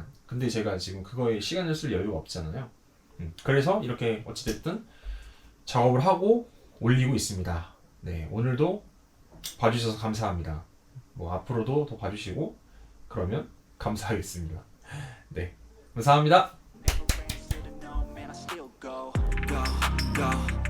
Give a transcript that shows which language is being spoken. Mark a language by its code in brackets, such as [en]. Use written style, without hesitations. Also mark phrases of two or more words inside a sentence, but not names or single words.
[ko] 근데 제가 지금 그거에 시간을 쓸 여유가 없잖아요. 그래서 이렇게 어찌됐든 작업을 하고 올리고 있습니다. 네, 오늘도 봐주셔서 감사합니다. 뭐 앞으로도 더 봐주시고 그러면 감사하겠습니다. 네, 감사합니다. [en] Never answered a no, man, I still go, go, go.